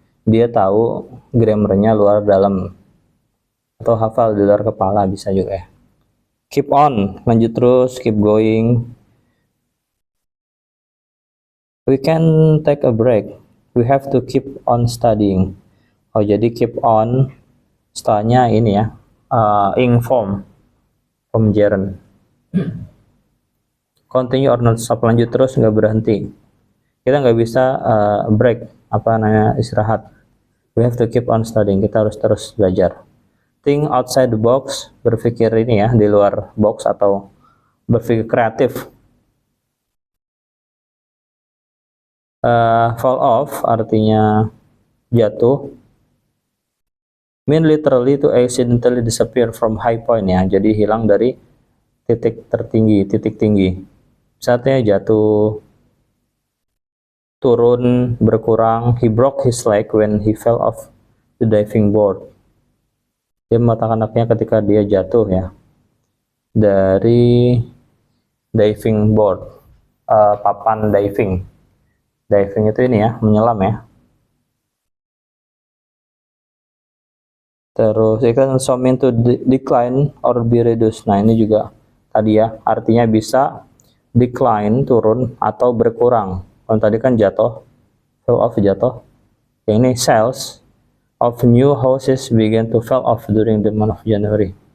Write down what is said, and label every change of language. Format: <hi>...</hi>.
<id>Dia tahu grammarnya luar dalam atau hafal di luar kepala, bisa juga ya.</id> <en>Keep on,</en> <id>lanjut terus,</id> <en>keep going. We can take a break. We have to keep on studying.</en> <id>Oh, jadi keep on setelahnya ini ya, ing form gerund.</id> <en>Continue or not stop,</en> <id>lanjut terus nggak berhenti. Kita nggak bisa break, istirahat.</id> <en>We have to keep on studying.</en> <id>Kita harus terus belajar.</id> <en>Think outside the box,</en> <id>berpikir ini ya, di luar box atau berpikir kreatif. Fall off artinya jatuh.</id> <en>Mean literally to accidentally disappear from high point ya.</en> <id>Jadi hilang dari titik tertinggi, titik tinggi. Misalnya jatuh, turun, berkurang.</id> <en>He broke his leg when he fell off the diving board.</en> <id>Dia mematahkan kakinya ketika dia jatuh ya dari diving board, papan diving. Diving itu ini ya, menyelam ya. Terus ikan</id> <en>so mean to decline or be reduced.</en> <id>Nah ini juga tadi ya, artinya bisa decline, turun, atau berkurang. Kalau tadi kan jatuh, fall off, jatuh. Yang ini</id> <en>sales of new houses began to fall off during the month of January.</en>